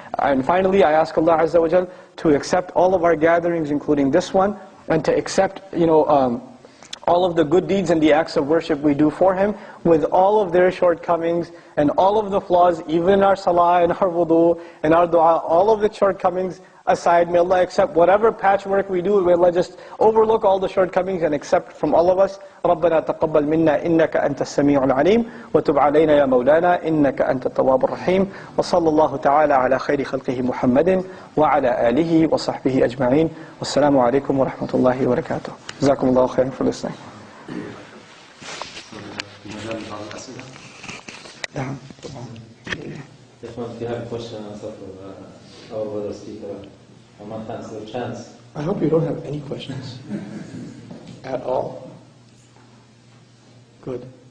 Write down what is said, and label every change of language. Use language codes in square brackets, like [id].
[en] And finally, I ask Allah Azza wa Jal to accept all of our gatherings, including this one, and to accept all of the good deeds and the acts of worship we do for Him, with all of their shortcomings and all of the flaws, even in our salah and our wudu and our dua, all of the shortcomings aside. May Allah accept whatever patchwork we do. May Allah just overlook all the shortcomings and accept from all of us. [ar] رَبَّنَا تَقَبَّلْ مِنَّا إِنَّكَ أَنْتَ السَّمِيعُ الْعَلِيمُ وَتُبْ عَلَيْنَا يَا مَوْلَانَا إِنَّكَ أَنْتَ التَّوَّابُ الرَّحِيمُ وصلى الله تعالى على خير خلقه محمد وعلى آله وصحبه أجمعين والسلام عليكم ورحمة الله وبركاته. جزاكم الله خيرا [en] for listening. If you have a question and stuff for our brother speaker, I'm not fancy a chance. I hope you don't have any questions at all. Good.